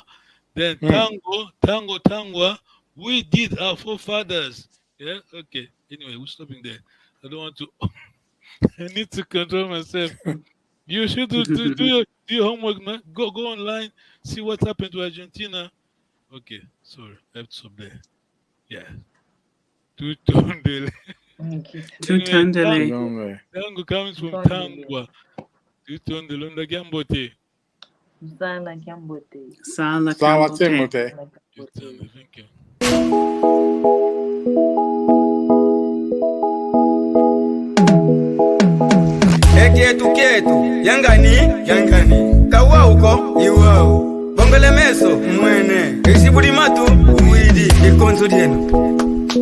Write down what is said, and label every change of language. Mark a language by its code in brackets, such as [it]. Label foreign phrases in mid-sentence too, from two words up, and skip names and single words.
[en] Then tango. We did our forefathers. Yeah. Okay. Anyway, we're stopping there. I don't want to. I need to control myself. You should do your homework, man. Go online, see what happened to Argentina. Okay, sorry, I have to stop there. Yeah. Tutondele. Tutondele. Tango comes from Tangwa. [kg] Tutondele onda Gambote. Sala Gambote. Sala Gambote. [en] Thank you. [kg] Kietu yangani kawa uko iwao bongole meso mwene isibudi matu uwidi ikonzo dienu